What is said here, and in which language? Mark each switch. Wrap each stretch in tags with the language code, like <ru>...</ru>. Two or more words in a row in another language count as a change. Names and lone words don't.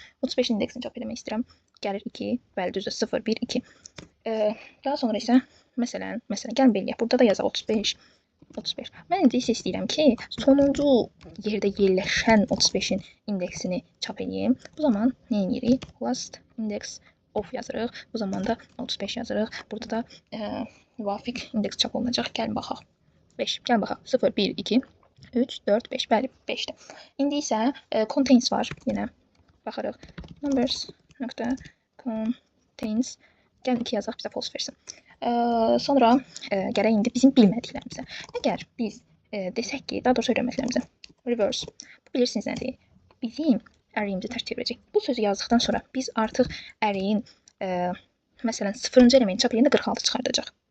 <az>35 indeksini çap etmək istəyirəm. Gəlir 2, bəli, düzdür, 0, 1, 2. Daha sonra isə, məsələn, gəlin beləyək. Burada da yazaq 35. Mən indi isə istəyirəm ki, sonuncu yerdə yerləşən 35-in indeksini çap edeyim. Bu zaman nə edirik?</az> <en>Last index of</en> <az>yazırıq. Bu zaman da 35 yazırıq. Burada da müvafiq indeks çap olunacaq. Gəlin baxaq. 5. Gəlin baxaq. 0, 1, 2, 3, 4, 5. Bəli, 5-dir. İndi isə contains var. Yenə baxırıq. Numbers.contains. Gəlin 2 yazaq, bizə false versin. Sonra gələk indi bizim bilmədiklərimizə. Əgər biz desək ki, daha doğrusu öyrənməklərimizə reverse, bu bilirsiniz nədir? Bizim arrayimizi tərs çevirəcək. Bu sözü yazdıqdan sonra biz artıq arrayin məsələn 0-cı elementi çap edəndə 46 çıxardacaq.</az>